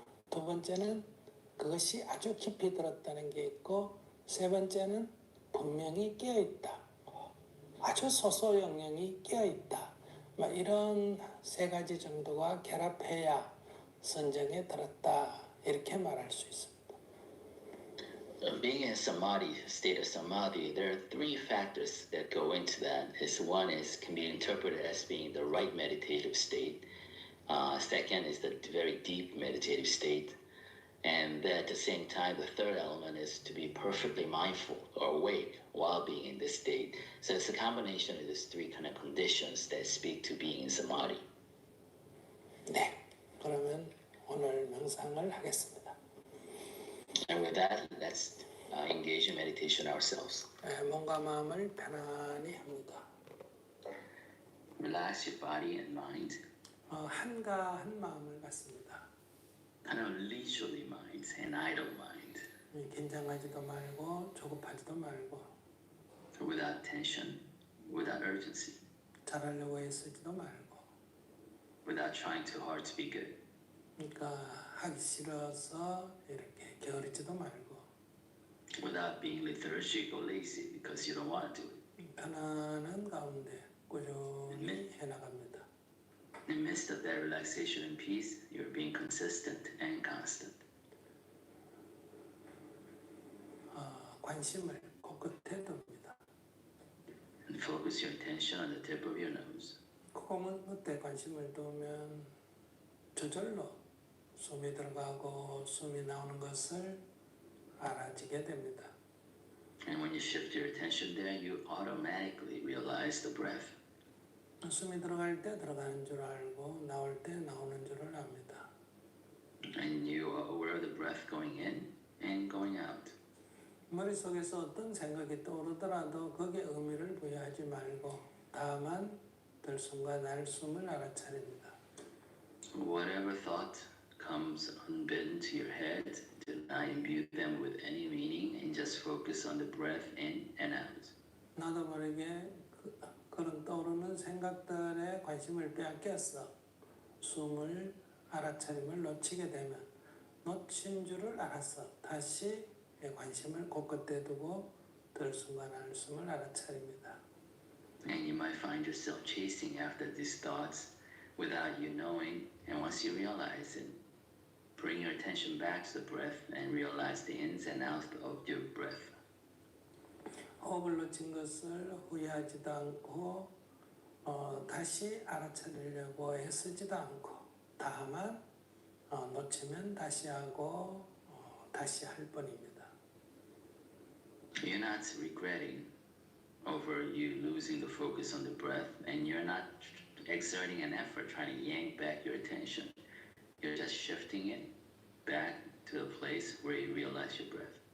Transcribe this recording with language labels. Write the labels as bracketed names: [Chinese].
[Korean] 두 번째는 그것이 아주 깊이 들었다는 게 있고, 세 번째는 분명히 깨어있다, 아주 소소 영역이 깨어있다, 이런 세 가지 정도가 결합해야 선정에 들었다 이렇게 말할 수 있습니다. [English] Being in samadhi, state of samadhi, there are three factors that go into that. One can be interpreted as being the right meditative state. Second is the very deep meditative state. And then at the same time, the third element is to be perfectly mindful or awake while being in this state. So it's a combination of these three kind of conditions that speak to being in samadhi. [Korean] 네, 그러면 오늘 명상을 하겠습니다. [English] And with that, let's engage in meditation ourselves. [Korean] 몸과 마음을 편안히 합니다. [English] Relax your body and mind. [Korean] 한가한 마음을 갖습니다. [English] Kind of leisurely mind, an idle mind. [Korean] 긴장하지도 말고 조급하지도 말고 [English] Without tension, without urgency, [Korean] 잘하려고 애쓰지도 말고 [English] without trying too hard to be good. [Korean] 그러니까 하기 싫어서 이렇게 게으르지도 말고 [English] Without being lethargic or lazy because you don't want to do it. [Korean] 편안한 가운데 꾸준히 해나갑니다. [English] In the midst of that relaxation and peace, you're being consistent and constant. [Korean] 관심을 코끝에 둡니다. [English] And focus your attention on the tip of your nose. [Korean] 코끝에 관심을 두면 저절로 숨이 들어가고 숨이 나오는 것을 알아지게 됩니다. [English] And when you shift your attention there, you automatically realize the breath. [Korean] 숨이 들어갈 때 들어가는 줄 알고 나올 때 나오는 줄을 압니다. [English] And you are aware of the breath going in and going out. [Korean] 머릿속에서 어떤 생각이 떠오르더라도 거기에 의미를 부여하지 말고 다만 들숨과 날숨을 알아차립니다. [English] Whatever thought comes unbidden to your head, do not imbue them with any meaning and just focus on the breath in and out. [Korean] 나도 모르게 그런 떠오르는 생각들에 관심을 빼앗겼어. 숨을 알아차림을 놓치게 되면 놓친 줄을 알았어. 다시 관심을 곳곳에 두고 들숨과 날숨을 알아차립니다. [English] And you might find yourself chasing after these thoughts without you knowing, and once you realize it, bring your attention back to the breath and realize the ins and outs of your breath. [Korean] 호흡을 놓친 것을 후회하지도 않고 다시 알아차리려고 애쓰지도 않고 다만 놓치면 다시 하고 다시 할 뿐입니다. [English] You're not regretting over you losing the focus on the breath, and you're not exerting an effort trying to yank back your attention. You're just shifting it back to the place where you realize your breath.